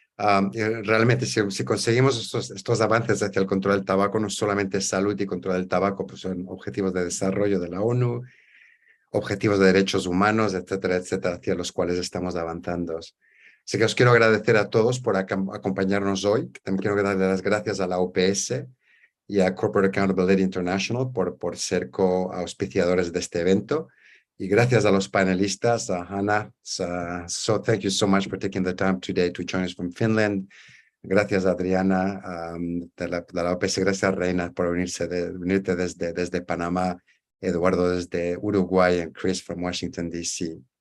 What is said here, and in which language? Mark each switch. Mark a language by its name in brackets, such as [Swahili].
[Spanish] Realmente, si conseguimos estos avances hacia el control del tabaco, no solamente salud y control del tabaco, pues son objetivos de desarrollo de la ONU, objetivos de derechos humanos, etcétera, etcétera, hacia los cuales estamos avanzando. Así que os quiero agradecer a todos por acompañarnos hoy. También quiero darle las gracias a la OPS y a Corporate Accountability International por ser co-auspiciadores de este evento. Y gracias a los panelistas, Hanna. [English] So thank you so much for taking the time today to join us from Finland. [Spanish] Gracias, Adriana, de la OPS. Gracias, Reina, por venirte desde Panamá. Eduardo desde Uruguay [English] and Chris from Washington, D.C.